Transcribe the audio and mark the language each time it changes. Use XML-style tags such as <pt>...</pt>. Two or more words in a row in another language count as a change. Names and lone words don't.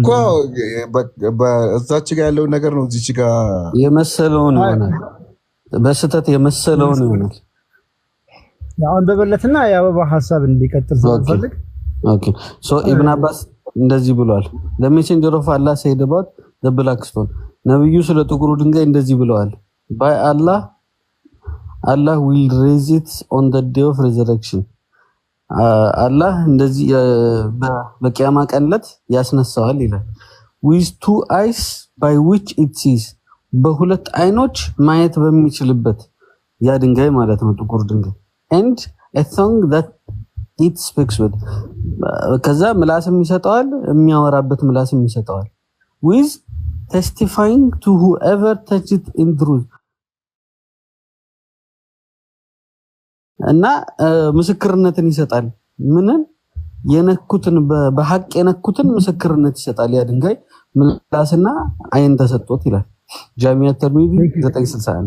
<am>እኮ በዛች ጋር ያለውን ነገር ነው እዚች ጋር የመሰለውን ይሆናል። በስተት የመሰለውን ይሆናል። አሁን በበለትና የአበባ ሐሳብ እንዲቀጥል ስለፈልግ ኦኬ ኢብን አባስ እንደዚህ ብሏል።</am> <en>to Messenger of Allah said about the black stone</en> <am>ነብዩ ስለ ጥቁሩ ድንጋይ እንደዚህ ብለዋል።</am> <en>by Allah will raise it on the day of resurrection</en> <am>አላህ እንደዚህ በቂያማ ቀን ዕለት ያስነሳዋል ይላል።</am> <en>with two eyes by which it sees</en> <am>በሁለት አይኖች ማየት በሚችልበት ያ ድንጋይ ማለት ነው ጥቁር ድንጋይ</am> <en>and a tongue that it speaks with</en> <am>ከዛ ምላስም ይሰጠዋል የሚያወራበት ምላስም ይሰጠዋል</am> <en>with testifying to whoever touched it in truth</en> <am>እና ምስክርነትን ይሰጣል። ምንን የነኩትን በሐቅ የነኩትን ምስክርነት ይሰጣል። ያ ድንጋይ ምላስና አይን ተሰጥቶት ይላል ጃሚዓ ተርሚዚ 961</am>